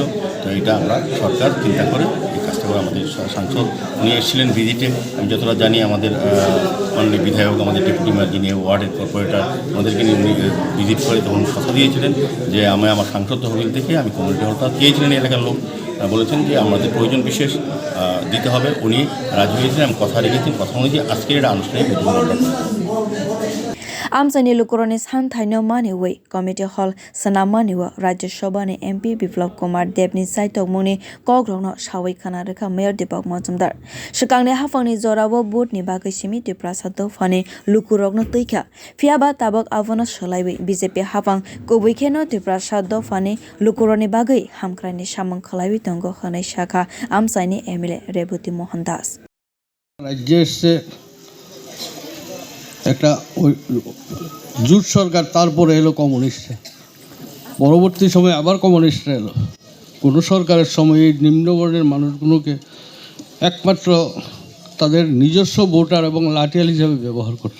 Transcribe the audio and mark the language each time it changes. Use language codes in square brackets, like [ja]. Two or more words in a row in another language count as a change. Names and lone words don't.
[bn] তো এটা আমরা সরকার চিন্তা করে এই কাজটা করে। আমাদের সাংসদ উনি এসেছিলেন ভিজিটে, আমি যতটা জানি আমাদের মাননীয় বিধায়ক, আমাদের ডেপুটি মেয়র যিনি ওয়ার্ডের কর্পোরেটর, আমাদেরকে নিয়ে উনি ভিজিট করে তখন কথা দিয়েছিলেন যে আমার সাংসদ তহবিল থেকে আমি কমিউনিটি হলটা দিয়েছিলেন। এলাকার লোক বলেছেন যে আমাদের প্রয়োজন বিশেষ দিতে হবে, উনি রাজি হয়েছিলেন এবং কথা রেখেছেন। কথা অনুযায়ী আজকের এটা আনুষ্ঠানিক উদ্বোধন। [trp] Amchaini lukorogni santhaino maniwi [en] committee hall [trp] sanamaniwa Rajya Sabha ni MP Dipak Kumar Debni saitokmungni kogrokno sawai khana rikha Mayor Dipak Majumder. Shikangni hafangni jorao botni bagwi simi Pratapghar Dofani lukorogno tuikha. Phiaba tabok abono swlaiwi BJP hafang kubui kheno Pratapghar Dofani lukorogni bagwi hamkraini samung khlaiwi tongo hwnwi saka Amchaini MLA Reboti Mohan. [bn] রাজ্যে একটা জোট সরকার, তারপরে এলো কমিউনিস্টরা, পরবর্তী সময়ে আবার কমিউনিস্টরা এলো। কোনো সরকারের সময় এই নিম্নবর্ণের মানুষগুলোকে একমাত্র তাদের নিজস্ব ভোটার এবং লাঠিয়াল হিসাবে ব্যবহার করত।